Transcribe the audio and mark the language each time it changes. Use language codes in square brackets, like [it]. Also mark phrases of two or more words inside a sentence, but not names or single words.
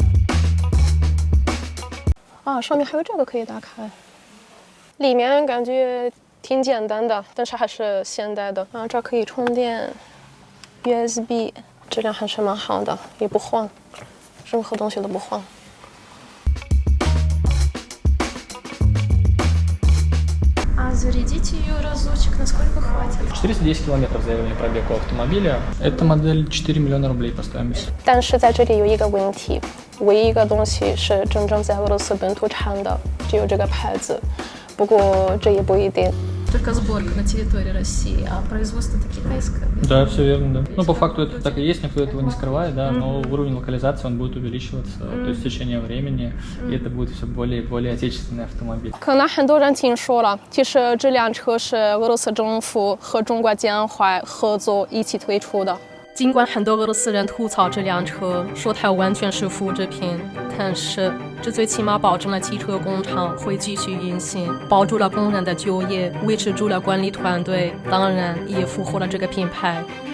[zh] 啊，上面还有这个可以打开，里面感觉挺简单的，但是还是现代的啊。这可以充电 ，USB， 质量还是蛮好的，也不晃，任何东西都不晃。 [ru] Зарядите ее разочек, насколько хватит? 410 километров заявленный пробег у автомобиля. Эта модель 4 миллиона рублей по стоимости. [zh] 但是在这里有一个问题，唯一一个东西是真正在俄罗斯本土产的，只有这个牌子。不过这也不一定。 [ru] Только сборка на территории России, а производство-то китайское. Да, все верно, да. Ну, по факту это так и есть, никто этого не скрывает, да, но уровень локализации он будет увеличиваться, то есть с течением времени, и это будет все более и более отечественный автомобиль. [zh] 可能很多人听说了，其实这辆车是俄罗斯政府和中国建怀合作一起推出的。尽管很多俄罗斯人吐槽这辆车，说它完全是复制品，但是这最起码保证了汽车工厂会继续运行，保住了工人的就业，维持住了管理团队，当然也俘获了这个品牌。